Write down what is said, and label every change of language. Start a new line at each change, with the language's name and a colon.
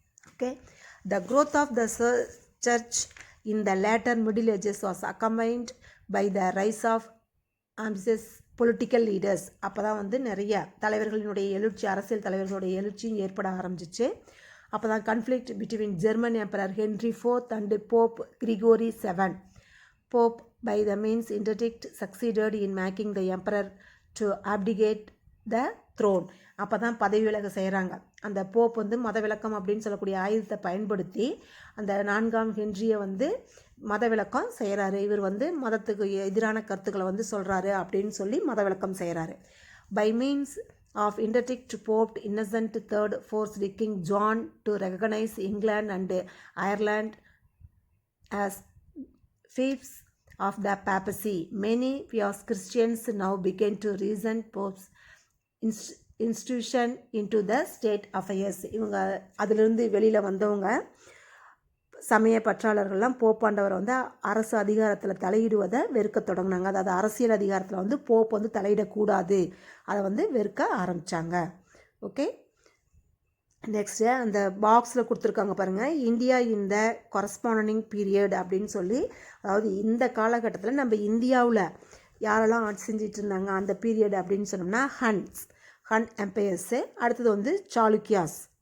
English: Okay, the growth of the church in the later middle ages was accompanied by the rise of ambitious political leaders.
Tamil: அப்போ தான் வந்து நிறைய தலைவர்களினுடைய எழுச்சி, அரசியல் தலைவர்களுடைய எழுச்சியும் ஏற்பட ஆரம்பிச்சிச்சு. அப்போ தான்
English: Conflict between German emperor Henry IV and pope Gregory VII. Pope by the means interdict succeeded in making the emperor to abdicate the throne.
Tamil: அப்போ தான் பதவி விலக செய்கிறாங்க. அந்த போப் வந்து மத விளக்கம் அப்படின்னு சொல்லக்கூடிய ஆயுதத்தை பயன்படுத்தி அந்த 4ஆம் ஹென்ரியை வந்து மத விளக்கம் செய்கிறாரு. இவர் வந்து மதத்துக்கு எதிரான கருத்துக்களை வந்து சொல்கிறாரு அப்படின்னு சொல்லி மத விளக்கம் செய்கிறாரு.
English: By means of interdict, Pope Innocent III forced King John to recognize England and Ireland as fiefs of the papacy. Many pious Christians now began to reason Pope's institution into the state affairs.
Tamil: இவங்க அதிலிருந்து வெளியில் வந்தவங்க சமய பற்றாளர்கள்லாம் போப்பாண்டவரை வந்து அரசு அதிகாரத்தில் தலையிடுவதை வெறுக்க தொடங்கினாங்க. அதாவது அரசியல் அதிகாரத்தில் வந்து போப் வந்து தலையிடக்கூடாது, அதை வந்து வெறுக்க ஆரம்பித்தாங்க. ஓகே, நெக்ஸ்ட்டு அந்த பாக்ஸில் கொடுத்துருக்காங்க பாருங்கள், இந்தியா இந்த கொரஸ்பாண்டிங் பீரியட் அப்படின்னு சொல்லி, அதாவது இந்த காலகட்டத்தில் நம்ம இந்தியாவில் யாரெல்லாம் ஆட்சி செஞ்சிட்டு இருந்தாங்க அந்த பீரியட் அப்படின்னு சொன்னோம்னா ஹன் எம்பையர்ஸு, அடுத்தது வந்து சாளுக்கியாஸ்.